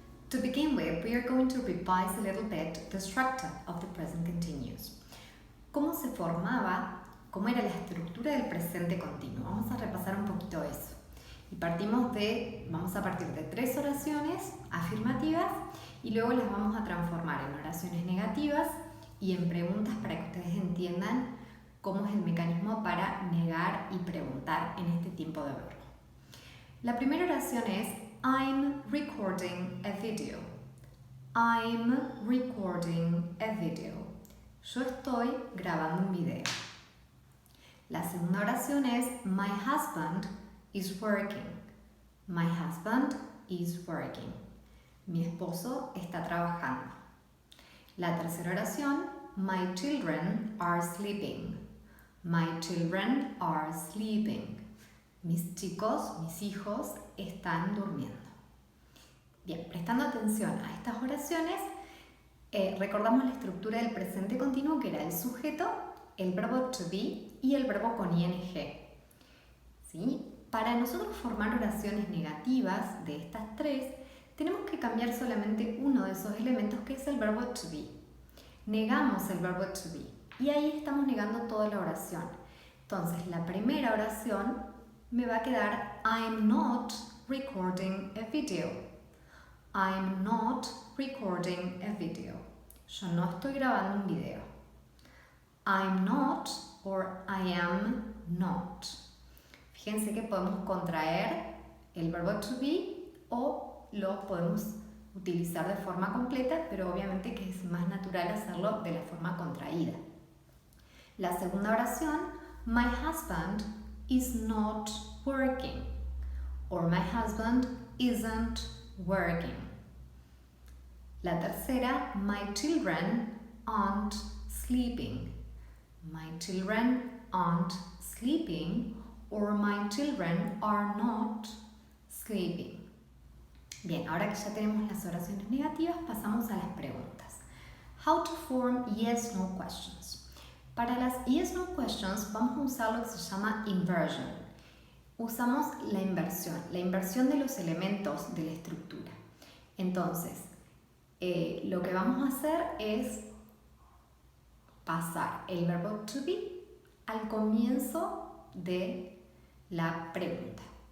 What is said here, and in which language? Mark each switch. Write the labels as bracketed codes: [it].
[en] To begin with, we are going to revise a little bit the structure of the present continuous. [es] ¿Cómo se formaba? ¿Cómo era la estructura del presente continuo? Vamos a repasar un poquito eso. Y vamos a partir de 3 oraciones afirmativas y luego las vamos a transformar en oraciones negativas y en preguntas para que ustedes entiendan cómo es el mecanismo para negar y preguntar en este tipo de verbo. La primera oración es [en] I'm recording a video. I'm recording a video. [es] Yo estoy grabando un video. La segunda oración es [en] My husband is working. My husband is working. [es] Mi esposo está trabajando. La tercera oración, [en] My children are sleeping. My children are sleeping. [es] Mis chicos, mis hijos están durmiendo. Bien, prestando atención a estas oraciones, recordamos la estructura del presente continuo, que era el sujeto, el verbo to be y el verbo con ing. ¿Sí? Para nosotros formar oraciones negativas de estas 3, tenemos que cambiar solamente uno de esos elementos, que es el verbo to be. Negamos el verbo to be y ahí estamos negando toda la oración. Entonces, la primera oración me va a quedar [en] I'm not recording a video. I'm not recording a video. [es] Yo no estoy grabando un video. [en] I'm not or I am not. [es] Fíjense que podemos contraer el verbo to be o lo podemos utilizar de forma completa, pero obviamente que es más natural hacerlo de la forma contraída. La segunda oración, [en] My husband is not working or my husband isn't working. [es] La tercera, [en] My children aren't sleeping. My children aren't sleeping or my children are not sleeping. [es] Bien, ahora que ya tenemos las oraciones negativas, pasamos a las preguntas. [en] How to form yes-no questions. [es] Para las yes-no questions vamos a usar lo que se llama inversion. Usamos la inversión de los elementos de la estructura. Entonces, lo que vamos a hacer es pasar el verbo to be al comienzo de la pregunta.